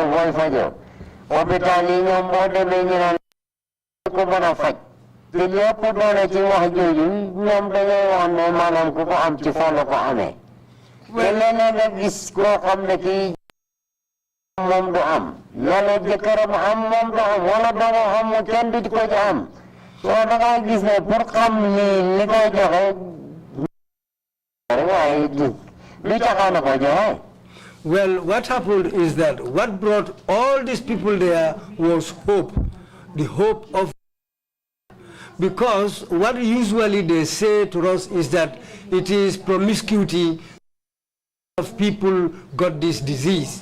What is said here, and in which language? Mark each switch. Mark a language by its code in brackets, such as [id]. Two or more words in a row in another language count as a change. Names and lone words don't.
[wo] fooy fajoo hôpital yi ñoom boo demee ñu naan ko mën a faj te lépp doole ci wax jooju ñoom dañoo wax ne maanaam ku ko am ci foo la ko amee te leneen nga gis koo xam ne kii moom du am yàlla jëkkëram am moom du am wala doomu am kenn du ko ci am soo da ngaa gis ne pour xam li koy joxe waaye du taxaw ko joxe. [en] Well, what happened is that what brought all these people there was hope, the hope of, because what usually they say to us is that it is promiscuity of people got this disease.